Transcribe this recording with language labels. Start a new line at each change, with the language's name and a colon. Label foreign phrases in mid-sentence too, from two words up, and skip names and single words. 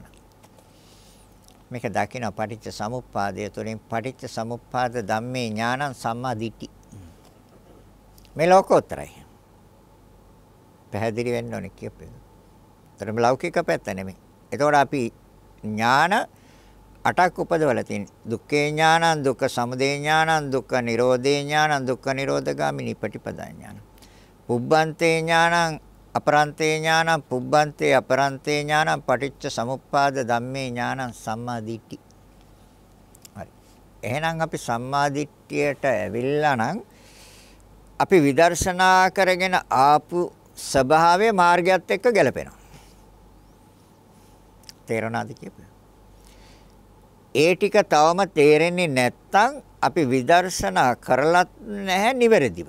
Sinhala: මේක දකින්න පටිච්ච සමුප්පාදය තුළින්
Pali: පටිච්ච සමුප්පාද ධම්මේ ඥානං සම්මා දිට්ඨි.
Sinhala: මේ ලෝකෝත්තරයි. පැහැදිලි වෙන්න ඕනේ කියපේ. ඒතරම ලෞකික පැත්ත නෙමෙයි. එතකොට අපි ඥාන 8ක් උපදවලා තියෙනවා.
Pali: දුක්ඛේ ඥානං, දුක්ඛ සමුදය ඥානං, දුක්ඛ නිරෝධේ ඥානං, දුක්ඛ නිරෝධගාමිනී පටිපදා ඥානං. පුබ්බන්තේ ඥානං, අපරන්තේ ඥානං, පුබ්බන්තේ අපරන්තේ ඥානං, පටිච්ච සමුප්පාද ධම්මේ ඥානං සම්මා දිට්ඨි.
Sinhala: හරි. එහෙනම් අපි සම්මා දිට්ඨියට ඇවිල්ලා නම් අපි විදර්ශනා කරගෙන ආපු ස්වභාවයේ මාර්ගයත් එක්ක ගැලපෙනවා. තේරෙනවද කියපේ? ඒ ටික තවම තේරෙන්නේ නැත්නම් අපි විදර්ශනා කරලත් නැහැ නිවැරදිව.